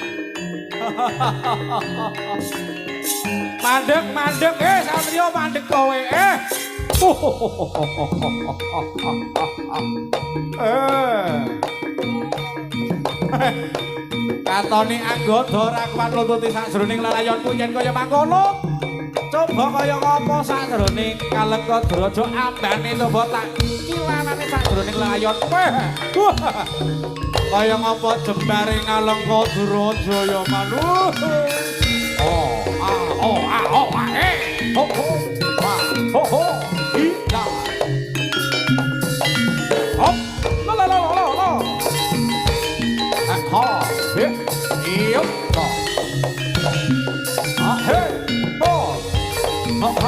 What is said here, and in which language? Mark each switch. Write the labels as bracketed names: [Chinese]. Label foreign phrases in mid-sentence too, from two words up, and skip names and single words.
[Javanese] Mandek, Satrio mandek kowe, Katoni anggota ora kuat nuntuti sajroning lelayanku yen kaya mangkono. Coba kaya ngapa sajroning Kalengkadraja ambane coba tak kilanane sajroning lelayan. Kaya ngapa jembare Kalengkadraja ya manut. Ida. Hop, la. Ha, he, yep, ha. Ah, hey, boy. Ha.